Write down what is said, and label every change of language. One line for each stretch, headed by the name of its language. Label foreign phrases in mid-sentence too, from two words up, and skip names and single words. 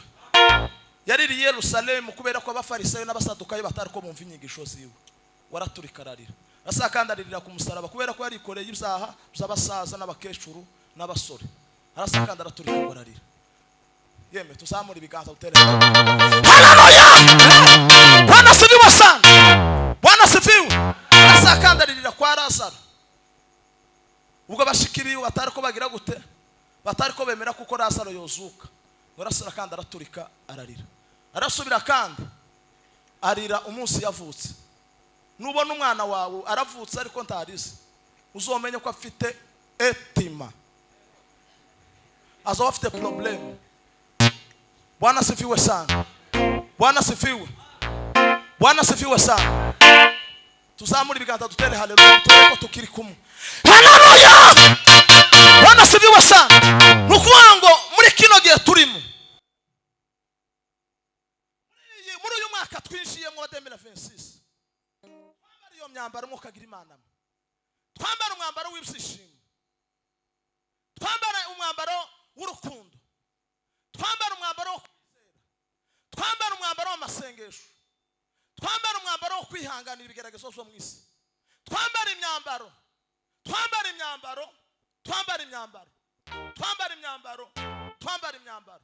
Rundi: Yariri Yerusalemu kubera ko abafarisayo n'abasadukayo batari ko bumva inyigisho ziwe, waraturika ararira. Asakandaririra ku musaraba kubera ko yarikoreye ibyaha by'abasaza n'abakecuru n'abasore. Arasakanda araturika ararira. Yeme tuzamura ibiganza utere. Haleluya.
Swahili: Bwana sifiwe sana. Bwana sifiwe.
Rundi: Asakandaririra kwa Lazaro. Ubwo bashikiriye batari ko bagira gute, batari ko bemera kuko Lazaro yozuka. Urasura kandi araturika ararira. Arasubira kandi arira umunsi yavutse. Nubona umwana wawe aravutse ariko ntarize, uzomenye ko afite etima, azo afite problem.
Swahili: Bwana sifiwe sana. Bwana sifiwe. Bwana sifiwe sana.
Rundi: Tuzamura ibiganza dutere haleluya ko tukiri kumwe.
Swahili: Haleluya. Bwana sifiwe sana.
Rundi: Nukuvuga ngo muri kino gihe turimo, muri uyu mwaka twinjiyemo wa 2026, twambara iyo myambaro mukagira Imana, twambara umwambaro w'ibyishimo, twambara umwambaro w'urukundo, twambara umwambaro wo kwizera, twambara umwambaro w'amasengesho, twambara umwambaro wo kwihanganira ibigeragezo byo mu isi, twambara imyambaro, twambara imyambaro, twambara imyambaro, twambara imyambaro, twambara imyambaro.